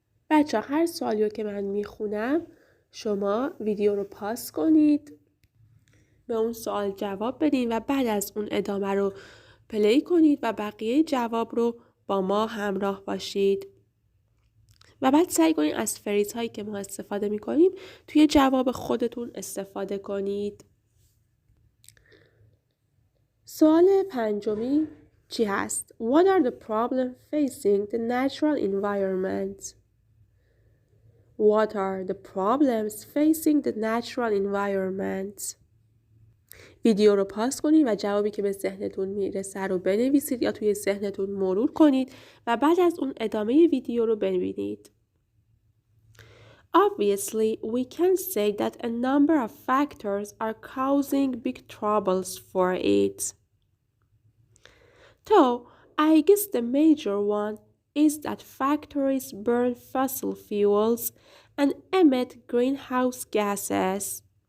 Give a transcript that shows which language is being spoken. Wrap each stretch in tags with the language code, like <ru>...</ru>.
<fa>بچه هر سوالی رو که من میخونم شما ویدیو رو پاس کنید، به اون سوال جواب بدین و بعد از اون ادامه رو پلی کنید و بقیه جواب رو با ما همراه باشید. و بعد سعی کنید از فریز هایی که ما استفاده می کنیم توی جواب خودتون استفاده کنید. سوال پنجمی چی هست؟</fa> <en>What are the problems facing the natural environment? What are the problems facing the natural environment?</en> <fa>ویدیو رو پاس کنید و جوابی که به ذهنتون میرسه رو بنویسید یا توی ذهنتون مرور کنید و بعد از اون ادامه ویدیو رو ببینید.</fa> <en>Obviously, we can say that a number of factors are causing big troubles for it. So, I guess the major one is that factories burn fossil fuels and emit greenhouse gases.</en>